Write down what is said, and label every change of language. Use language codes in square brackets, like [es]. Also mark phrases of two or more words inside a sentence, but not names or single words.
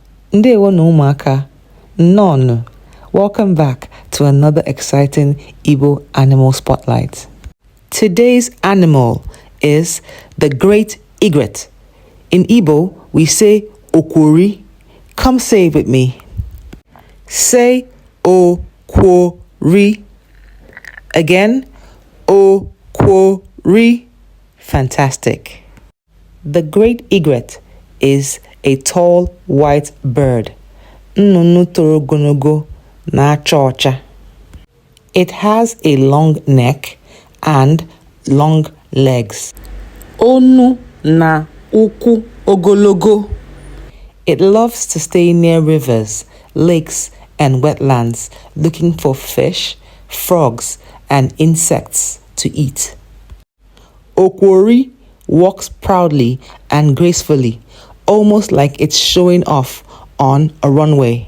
[ig] Ndewo na ụmụaka. Nnụnụ. [en] Welcome back to another exciting Igbo animal spotlight. Today's animal is the Great Egret. In Igbo, we say Òkwórị. Come say it with me. Say Òkwórị. Again, Òkwórị. Fantastic. The Great Egret is a tall white bird. [ig] Nnụnụ toro ogologo na-acha ọcha. [en] It has a long neck and long legs. [ig] Onu na ụkwụ ogologo. [en] It loves to stay near rivers, lakes, and wetlands, looking for fish, frogs, and insects to eat. Òkwórị walks proudly and gracefully, almost like it's showing off on a runway.